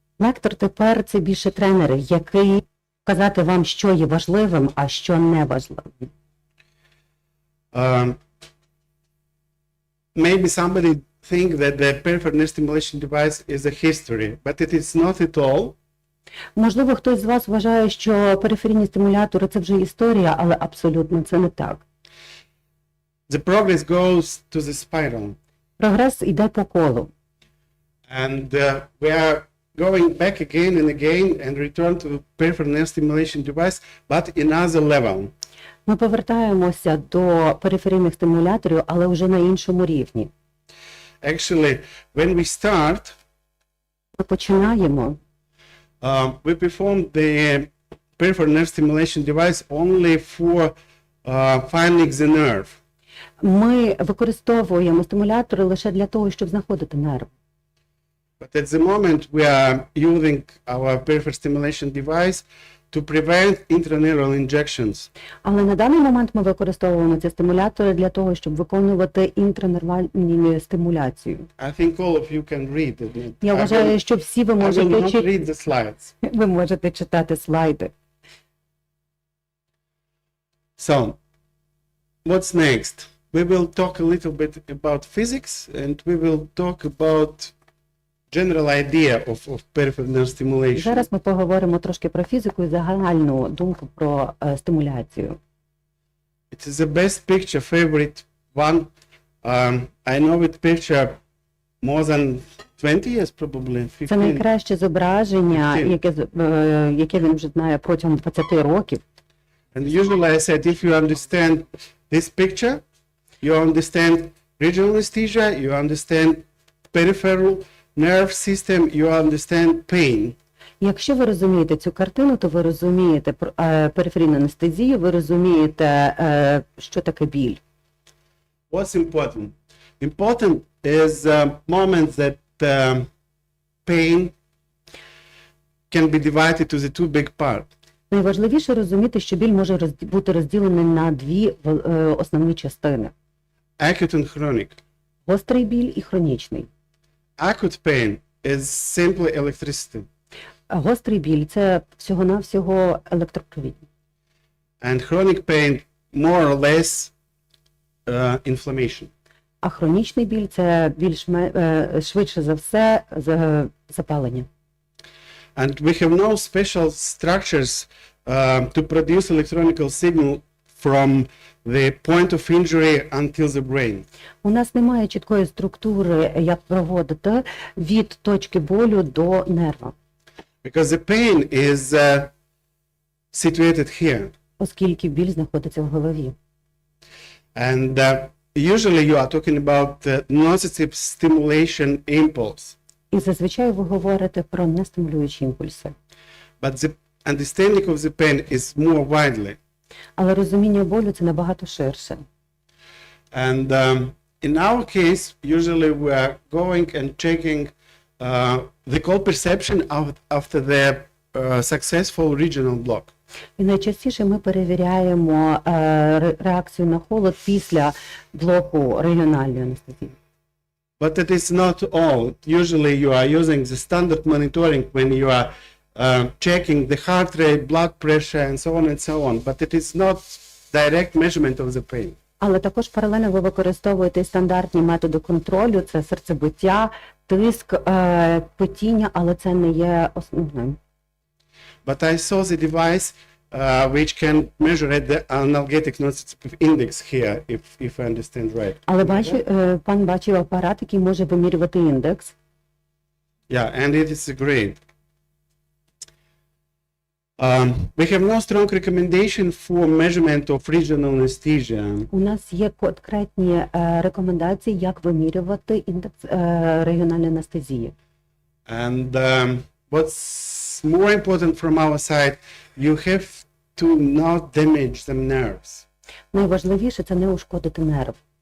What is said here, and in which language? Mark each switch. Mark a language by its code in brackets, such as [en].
[uk] Лектор тепер це більше тренери, який казати вам, що є важливим, а що не важливим. [en] Maybe somebody think that the peripheral nerve stimulation device is a history, but it is not at all. [uk] Можливо, хтось з вас вважає, що периферійні стимулятори – це вже історія, але абсолютно це не так. [en] The progress goes to the spiral. [uk] Прогрес йде по колу. [en] And we are going back again and again and return to peripheral nerve stimulation device, but in another level. [uk] Ми повертаємося до периферійних стимуляторів, але вже на іншому рівні. [en] Actually, when we start, [uk] Ми починаємо. [en] We perform the peripheral nerve stimulation device only for finding the nerve. [uk] Ми використовуємо стимулятори лише для того, щоб знаходити нерв. [en] But at the moment we are using our peripheral stimulation device to prevent intraneural injections. [uk] Але на даний момент ми використовуємо ці стимулятори для того, щоб виконувати інтранервальну стимуляцію. [en] I think all of you can read it. [uk] Я вважаю, що всі ви [en] I will not [uk] можете, [en] read the slides. [uk] ви можете читати слайди. [en] So, what's next? We will talk a little bit about physics, and we will talk about general idea of peripheral nerve stimulation. [uk] Зараз ми поговоримо трошки про фізику і загальну думку про стимуляцію. [en] It is the best picture, favorite one. I know it picture more than 20 years, probably 15. [uk] Це найкраще зображення, яке він вже знає протягом 20 років. [en] And usually I said, if you understand this picture, you understand regional anesthesia, you understand peripheral nerve system, you understand pain. [uk] Якщо ви розумієте цю картину, то ви розумієте периферійну анестезію, ви розумієте, що таке біль. [en] What's important? Important is moments that pain can be divided to the two big parts. [uk] Найважливіше розуміти, що біль може бути розділений на дві основні частини. [en] Acute and chronic. [uk] Гострий біль і хронічний. [en] Acute pain is simply electricity. [uk] Гострий біль – це всього-навсього електропровідність. [en] And chronic pain more or less inflammation. [uk] А хронічний біль – це швидше за все запалення. [en] And we have no special structures to produce electronical signal from the point of injury until the brain. [uk] У нас немає чіткої структури, як проводити від точки болю до нерва. [en] Because the pain is situated here. [uk] Оскільки біль знаходиться в голові. [en] And usually you are talking about nociceptive stimulation impulse. [uk] І зазвичай ви говорите про нестимулюючі імпульси. [en] But the understanding of the pain is more widely. [uk] Але розуміння болю – це набагато ширше. [en] And in our case, usually we are going and checking the cold perception after the successful regional block. [uk] І найчастіше ми перевіряємо реакцію на холод після блоку регіональної анестезії. [en] But it is not all. Usually you are using the standard monitoring when you are checking the heart rate, blood pressure, and so on and so on. But it is not direct measurement of the pain. [uk] Але також паралельно ви використовуєте стандартні методи контролю, це серцебиття, тиск, потіння, але це не є основним. [en] But I saw the device which can measure the analgetic nociceptive index here, if I understand right. [uk] Але пан бачив апарат, який може вимірювати індекс. [en] Yeah, and it is great. We have no strong recommendation for measurement of regional anesthesia. [uk] У нас є конкретні рекомендації, як вимірювати індекс регіональної анестезії. [en] And what's more important from our side, you have to not damage the nerves. [uk] Найважливіше – це не ушкодити нерв.